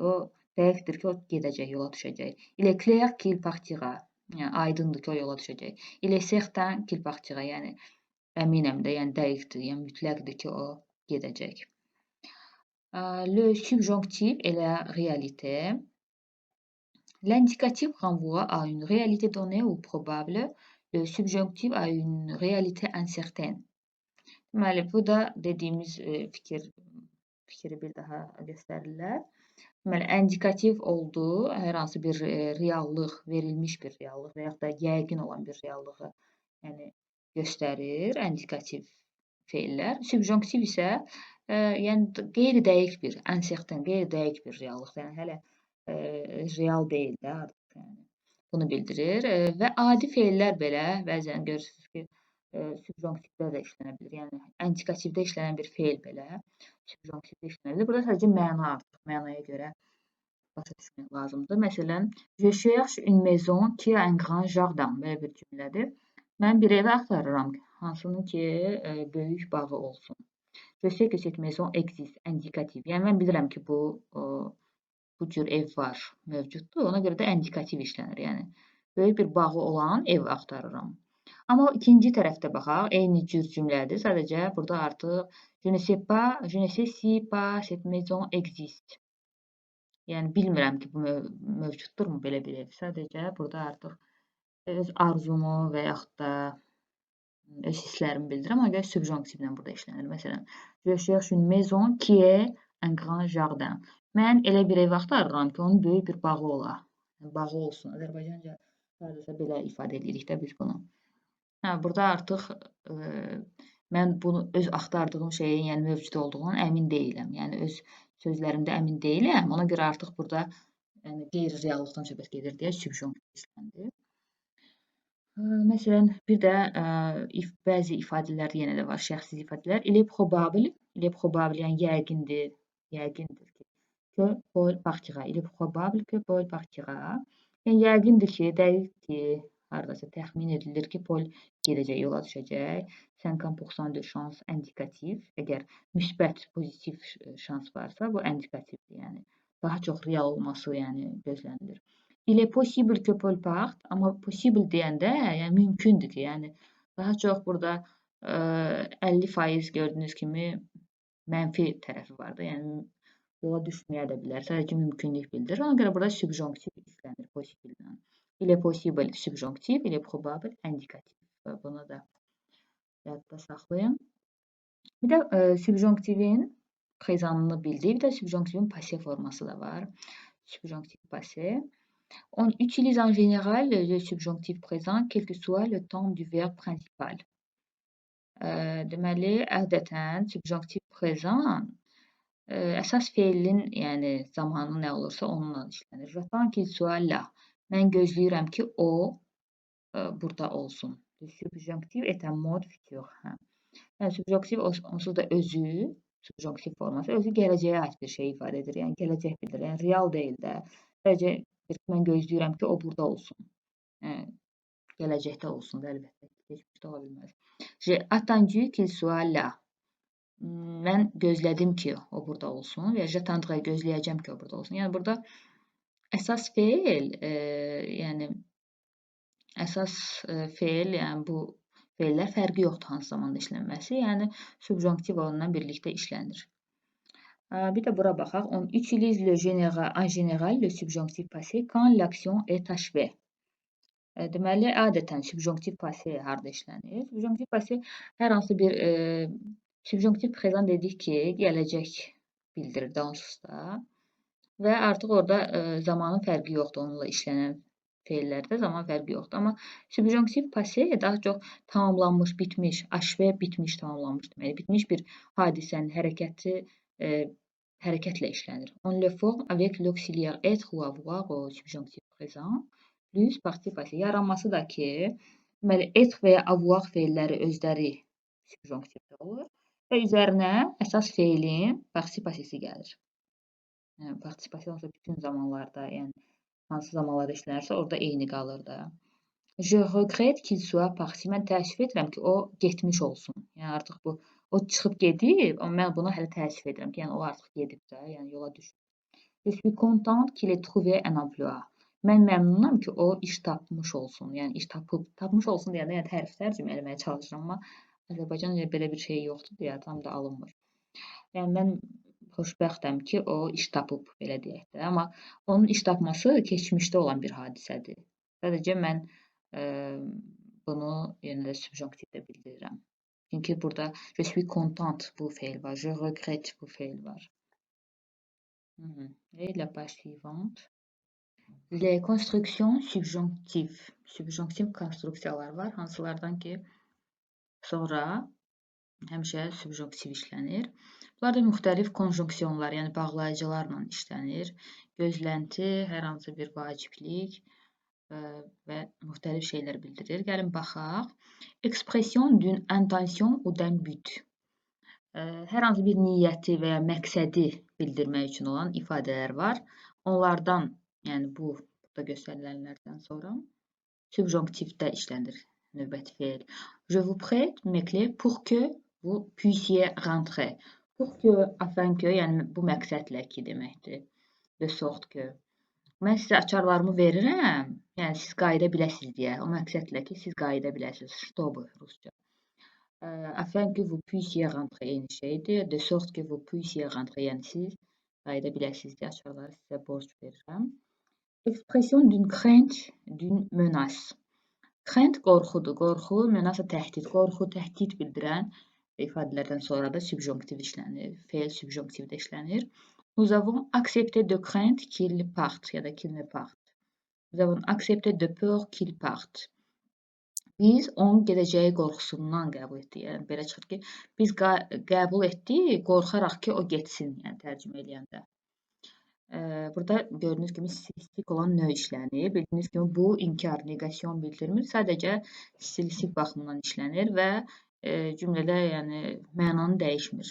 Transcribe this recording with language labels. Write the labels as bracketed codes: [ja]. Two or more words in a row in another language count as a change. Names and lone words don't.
[az] O dəqiqdir ki, o gedəcək, yola düşəcək. [fr] Il est clair qu'il partira. [az] Yəni aydındır ki, o yola düşəcək. [fr] Il est certain qu'il partira. [az] Yəni əminəm də, yəni dəqiqdir, yəni mütləqdir ki, o gedəcək. [fr] Le subjonctif et la réalité. L'indikatif renvoie à une réalité donnée ou probable. Le subjonctif a une réalité incertaine. [az] Deməli, bu da dediyimiz fikri bir daha göstərirlər. Deməli, indikativ olduğu hər hansı bir reallıq, verilmiş bir reallıq və yaxud da yəqin olan bir reallığı yəni göstərir, indikativ fe'llər. Subjonktiv isə yəni qeyri-dəqiq bir, uncertain, qeyri-dəqiq bir reallıqdır. Yəni hələ real deyil də artıq, yəni. Bunu bildirir və adi fe'llər belə bəzən görürsünüz ki, subjonktivdə də işlənə bilir. Yəni indikativdə işlənən bir fe'l belə subjonktivdə işlənə bilir. Burada sadəcə məna artıq, mənaya görə başa düşmək lazımdır. Məsələn, [fr] je cherche une maison qui a un grand jardin. [az] Belə bir cümlədir. Mən bir ev axtarıram, hansının ki, böyük bağı olsun. [fr] Je sais que cette maison existe, [az] indikativ. Yəni mən bilirəm ki, bu cür ev var, mövcuddur. Ona görə də indikativ işlənir. Yəni böyük bir bağı olan ev axtarıram. Amma ikinci tərəfdə baxaq, eyni cür cümlədir. Sadəcə burada artıq [fr] je ne sais pas, je ne sais si pas cette maison existe. [az] Yəni bilmirəm ki, bu mövcuddurmu belə bir ev. Sadəcə burada artıq öz arzumu və yaxud da öz hisslərimi bildirirəm. Ona görə subjonktivlə burada işlənir. Məsələn, [fr] je cherche une maison qui est un grand jardin. [az] Mən elə bir ev axtarıram ki, onun böyük bir bağı ola. Bağı olsun. Azərbaycanca hardasa belə ifadə edirik də biz bunu. Burada artıq mən bunu öz axtardığım şeyin, yəni mövcud olduğundan əmin deyiləm. Yəni öz sözlərimdə əmin deyiləm. Ona görə artıq burada yəni qeyri-reallıqdan söhbət gedir deyə subjonktiv işlənir. Məsələn, bir də bəzi ifadələr yenə də var, şəxsiz ifadələr. [fr] Il est probable, [az] yəni yəqindir ki, [fr] Paul partira. Il est probable que Paul partira. [az] Yəni yəqindir ki, dəqiq ki, hardasa təxmin edilir ki, Paul gedəcək, yola düşəcək. 50% de şans indikativ. Əgər müsbət, pozitiv şans varsa, bu indikativdir. Yəni daha çox real olması, yəni gözlənilir. [fr] Il est possible que Paul parte, [az] amma possible deyəndə, yəni mümkündür ki, yəni daha çox burada 50% gördüyünüz kimi mənfi tərəfi var da, yəni yola düşməyə də bilər. Sadəcə mümkünlük bildirir. Ona görə burada subjonktiv işlənir possible-lə. [fr] Il est possible subjonktiv, il est probable indikativ. [az] Bunu da yadda saxlayın. Bir də subjonktivin prezanını bildik. Bir də subjonktivin passé forması da var. Subjonktiv passé. [fr] On utilise en général le subjonctif présent quel que soit le temps du verbe principal. [az] Deməli, ədətən subjonktiv prezant əsas feilin, yəni zamanı nə olursa onunla işlənir. [fr] J'attends qu'il soit là. [az] Mən gözləyirəm ki, o burada olsun. [fr] Le subjonctif est un mode futur. [az] Yəni subjonktiv onsuz da özü, subjonktiv forması özü gələcəyə aid bir şey ifadə edir. Yəni gələcək bildirir. Yəni real deyil də. Sadəcə mən gözləyirəm ki, o burada olsun. Gələcəkdə olsun da, əlbəttə. Keçmişdə ola bilməz. [fr] J'ai attendu qu'il soit là. [az] Mən gözlədim ki, o burada olsun və j'attendrai, gözləyəcəm ki, o burada olsun. Yəni burada əsas feil, yəni bu feillər fərqi yoxdur hansı zamanda işlənməsi, yəni subjonktiv onunla birlikdə işlənir. Bir də bura baxaq. [fr] On utilise en général le subjonctif passé quand l'action est achevée. [az] Deməli, adətən subjonktiv passé harda işlənir? Subjonktiv passé hər hansı bir subjonktiv prezant dedik ki, gələcək bildirir də onsuz da. Və artıq orada zamanın fərqi yoxdur onunla işlənən feillərdə zaman fərqi yoxdur. Amma subjonktiv passé daha çox tamamlanmış, bitmiş, achevé, bitmiş, tamamlanmış demək. Bitmiş bir hadisənin hərəkətlə işlənir. [fr] On le forme avec l'auxiliaire être ou avoir au subjonctif présent. Plus parti passé. [az] Yaranması da ki, deməli, être və ya avoir feilləri özləri subjonktivdə olur və üzərinə əsas feilin parti passisi gəlir. Yəni, parti passisi olsa bütün zamanlarda, yəni hansı zamanlarda işlənirsə, orada eyni qalır da. [fr] Je regrette qu'il soit parti. [az] Mən təəssüf edirəm ki, o getmiş olsun. Yəni artıq o çıxıb gedib, amma mən buna hələ təəssüf edirəm ki, yəni o artıq gedib də, yəni yola düşüb. [fr] Je suis contente qu'il ait trouvé un emploi. [az] Mən məmnunam ki, o iş tapmış olsun. Yəni iş tapmış olsun deyəndə yəni tərcümə eləməyə çalışıram, amma Azərbaycanca belə bir şey yoxdur deyə tam da alınmır. Yəni mən xoşbəxtəm ki, o iş tapıb, belə deyək də. Amma onun iş tapması keçmişdə olan bir hadisədir. Sadəcə mən bunu yenə də subjonktivdə bildirirəm. Çünki burada [fr] je suis contente [az] bu feil var, [fr] je regrette [az] bu feil var. [fr] Et la page suivante. Les constructions subjonctives. [az] Subjonktiv konstruksiyalar var, hansılardan ki, sonra həmişə subjonktiv işlənir. Bunlar da müxtəlif konjunksiyonlar, yəni bağlayıcılarla işlənir. Gözlənti, hər hansı bir vaciblik və müxtəlif şeylər bildirir. Gəlin baxaq. [fr] Expression d'une intention ou d'un but. [az] Hər hansı bir niyyəti və ya məqsədi bildirmək üçün olan ifadələr var. onlardan, yəni burada göstərilənlərdən sonra subjonktivdə işlənir növbəti fe'l. [fr] Je vous prête mes clés pour que vous puissiez rentrer. Pour que, afin que, [az] yəni bu məqsədlə ki deməkdir. [fr] De sorte que. [az] Mən sizə açarlarımı verirəm, yəni siz qayıda biləsiniz deyə. O məqsədlə ki, siz qayıda biləsiniz. Чтобы rusca. [fr] Afin que vous puissiez rentrer [az] eyni şeydir. [fr] De sorte que vous puissiez rentrer, [az] yəni siz qayıda biləsiniz deyə açarları sizə borc verirəm. [fr] Expression d'une crainte, d'une menace. [az] Crainte qorxudur. Qorxu, menace təhdid. Qorxu, təhdid bildirən ifadələrdən sonra da subjonktiv işlənir. Fe'l subjonktivdə işlənir. [fr] Nous avons accepté de crainte qu'il parte [az] ya da [fr] qu'il ne parte. Nous avons accepté de peur qu'il parte. [az] Biz onun gedəcəyi qorxusundan qəbul etdik. Yəni belə çıxır ki, biz qəbul etdik, qorxaraq ki, o getsin, yəni tərcümə eləyəndə. Burada gördüyünüz kimi stilistik olan növ işlənir. Bildiyiniz kimi bu inkar, neqasyon bildirmir. Sadəcə stilistik baxımdan işlənir və cümlədə yəni mənanı dəyişmir.